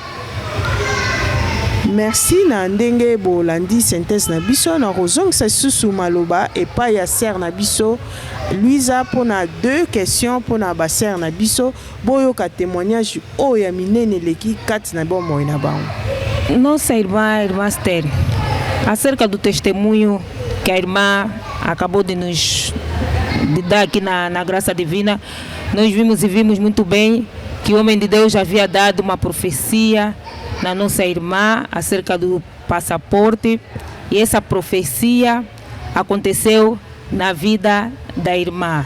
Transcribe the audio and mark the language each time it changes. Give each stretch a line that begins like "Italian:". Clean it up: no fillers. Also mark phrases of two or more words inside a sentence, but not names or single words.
Lingala: Merci na ndenge bolandi synthèse na biso na kozongisa susu maloba epai ya sœur na biso Louisa pona 2 questions pona ba sœur na biso boyoka témoignage o ya minene leki kati na bomoi na bango.
Portuguese: Nossa irmã Esther, acerca do testemunho que a irmã acabou de nos dar aqui na graça divina, nós vimos muito bem que o homem de Deus havia dado uma profecia na nossa irmã acerca do passaporte, e essa profecia aconteceu na vida da irmã.